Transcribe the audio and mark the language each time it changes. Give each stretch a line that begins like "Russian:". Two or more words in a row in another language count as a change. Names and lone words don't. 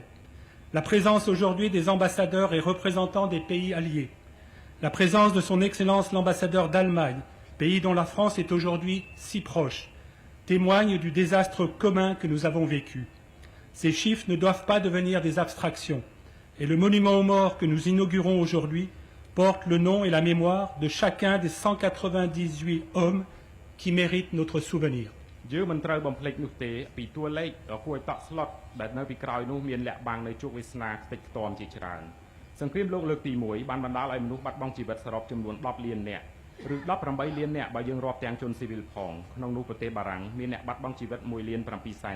French: La présence aujourd'hui des ambassadeurs et représentants des pays alliés, la présence de son Excellence l'ambassadeur d'Allemagne, pays dont la France est aujourd'hui si proche, témoigne du désastre commun que nous avons vécu. Ces chiffres ne doivent pas devenir des abstractions, et le monument aux morts que nous inaugurons aujourd'hui porte le nom et la mémoire de chacun des 198 hommes qui méritent notre souvenir.
Khmer: យើងមិនត្រូវបំភ្លេចនោះទេពីតួលេខគួរឲ្យតក់ស្លុតដែលនៅពីក្រោយនោះមានលាក់បាំងនៅជោគវាសនាខ្ទេចខ្ទាំជាច្រើនសង្គ្រាមលោកលើកទី1បានបណ្ដាលឲ្យមនុស្សបាត់បង់ ជីវិតសរុបចំនួន10លាននាក់ឬ18លាននាក់បើយើងរាប់ទាំងជនស៊ីវិលផងក្នុងនោះប្រទេសបារាំងមានអ្នកបាត់បង់ជីវិត1លាន7សែន